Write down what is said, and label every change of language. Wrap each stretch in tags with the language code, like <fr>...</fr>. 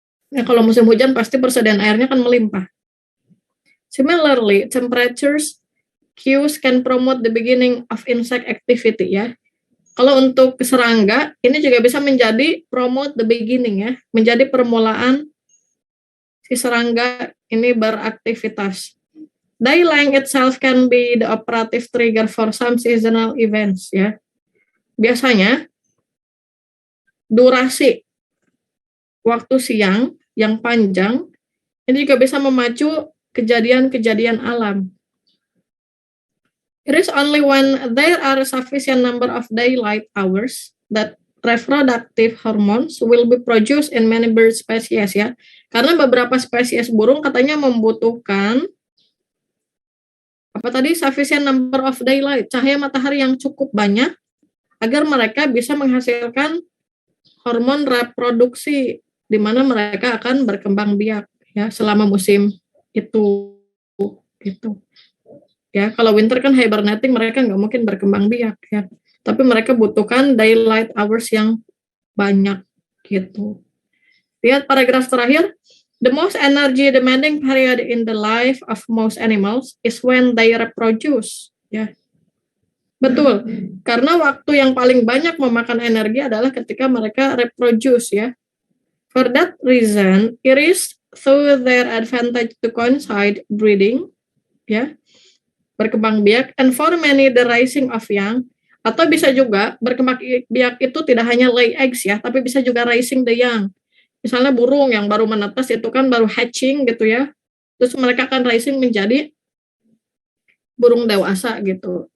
<id>Nah, kalau musim hujan pasti persediaan airnya kan melimpah.</id> <en>Similarly, temperatures cues can promote the beginning of insect activity ya.</en> <id>Kalau untuk serangga, ini juga bisa menjadi</id> <en>promote the beginning</en> <id>ya, menjadi permulaan si serangga ini beraktivitas.</id> <en>Daylight itself can be the operative trigger for some seasonal events ya.</en> <id>Biasanya durasi waktu siang yang panjang ini juga bisa memacu kejadian-kejadian alam.</id> <en>It is only when there are a sufficient number of daylight hours that reproductive hormones will be produced in many bird species ya.</en> <id>Karena beberapa spesies burung katanya membutuhkan</id> <en>sufficient number of daylight,</en> <id>cahaya matahari yang cukup banyak agar mereka bisa menghasilkan hormon reproduksi di mana mereka akan berkembang biak ya selama musim itu. Ya, kalau winter kan hibernating, mereka nggak mungkin berkembang biak ya. Tapi mereka butuhkan daylight hours yang banyak gitu. Lihat paragraf terakhir.</id> <en>The most energy demanding period in the life of most animals is when they reproduce.</en> <id>Ya. Betul. Karena waktu yang paling banyak memakan energi adalah ketika mereka reproduce ya.</id> <en>For that reason, it is through their advantage to coincide breeding ya.</en> <id>berkembang biak,</id> <en>and for many the rising of young,</en> <id>atau bisa juga berkembang biak itu tidak hanya lay eggs ya, tapi bisa juga</id> <en>raising the young.</en> <id>Misalnya burung yang baru menetas itu kan baru hatching gitu ya, terus mereka akan rising menjadi burung dewasa gitu.</id>